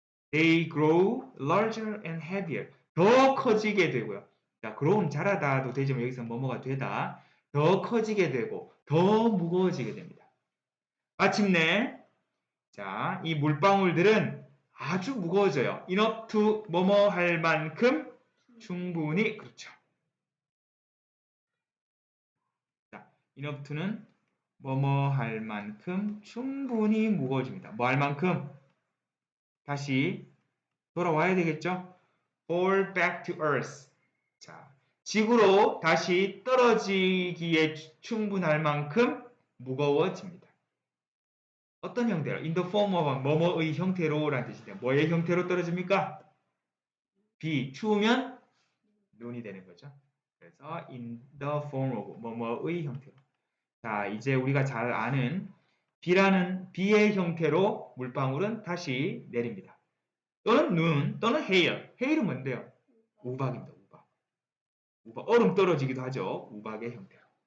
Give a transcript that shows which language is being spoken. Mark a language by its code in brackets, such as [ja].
[en] They grow larger and heavier. [ko] 더 커지게 되고요. 자, grow는 자라다도 되지만 여기서 뭐뭐가 되다. 더 커지게 되고 더 무거워지게 됩니다. 마침내 자, 이 물방울들은 아주 무거워져요. enough to 뭐뭐 할 만큼 충분히 그렇죠. 자, enough to는 뭐뭐 할 만큼 충분히 무거워집니다. 뭐 할 만큼? 다시 돌아와야 되겠죠? [en] fall back to earth. [ko] 자, 지구로 다시 떨어지기에 충분할 만큼 무거워집니다. 어떤 형태로? [en] In the form of [ko] 뭐뭐의 형태로 라는 뜻인데 뭐의 형태로 떨어집니까? 비, 추우면 눈이 되는 거죠. 그래서 [en] in the form of [ko] 뭐뭐의 형태로. 자, 이제 우리가 잘 아는 비의 형태로 물방울은 다시 내립니다. 또는 눈, 또는 hail. hail은 뭔데요? 우박입니다. 우박. 얼음 떨어지기도 하죠. 우박의 형태로.